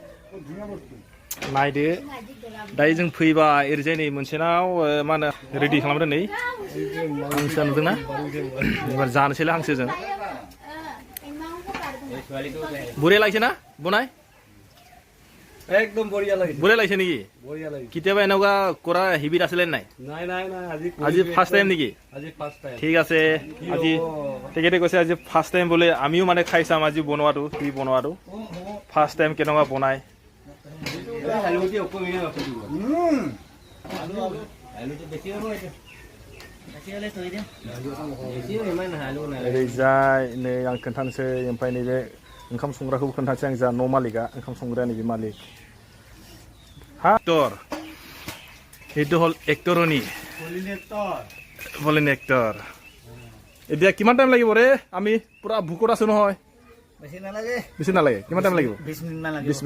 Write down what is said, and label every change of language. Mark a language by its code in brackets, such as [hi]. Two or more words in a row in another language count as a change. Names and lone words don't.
[brx] नायदो दायो जों फैबा ओरैजाय नै मोनसेनाव मा होनो रेडि खालामदों नै हांसो नुदोंना एबार जानोसैलाय हांसोजों बरिया লাগিছে ना बनाय [as] একদম বঢ়িয়া লাগিছে বৰিয়া লাগিছে নেকি বঢ়িয়া লাগিছে কেতিয়াবা এনেকুৱা কৰা হেবিট আছিলে নাই নাই নাই নাই আজি [en] first time [as] নেকি আজি [en] first time [as] ঠিক আছে আজি তেখেতে কৈছে আজি [en] first time [as] বোলে আমিও মানে খাই চাম আজি বনোৱাটো কি বনোৱাটো [en] first time [as] কেনেকুৱা বনায় আলুটি অকমিয়া আছে দিব আলুটি বেছি হ'ব এটা বেছি হলে থৈ দিম বেছি ইমান আলু নাই [brx] ओरैजाय नै आं खोन्थानोसै ओमफ्राय नैबे ओंखाम संग्राखौबो खोन्थानोसै आं जोंहा न' मालिकआ ओंखाम संग्राया नैबे मालिक हा एक्टर [as] এইটো হ'ল এক্টৰনি ভলিন এক্টৰ এতিয়া কিমান টাইম লাগিব ৰে আমি পুৰা ভোকত আছো নহয় বেছি নালাগে বেছি নালাগে কিমান টাইম লাগিব 20 মিনিট মান লাগিব 20